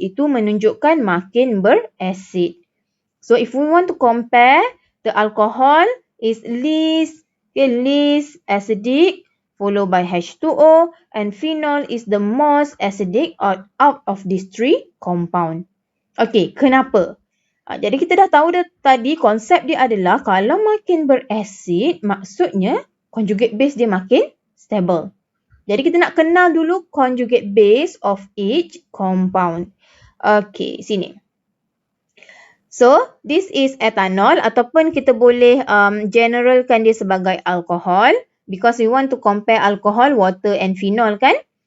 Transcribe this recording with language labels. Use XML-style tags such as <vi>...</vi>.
<ms>Itu menunjukkan makin berasid.</ms> <en>So if we want to compare, the alcohol is least acidic, followed by H2O, and phenol is the most acidic out of these three compound.</en> <ms>Okay, kenapa? Jadi kita dah tahu tadi konsep dia adalah kalau makin berasid, maksudnya conjugate base dia makin stable. Jadi kita nak kenal dulu conjugate base of each compound. Okay, sini.</ms> <en>So, this is ethanol</en> <ms>ataupun kita boleh generalkan dia sebagai alkohol.</ms> <en>Because we want to compare alcohol, water and phenol kan.</en>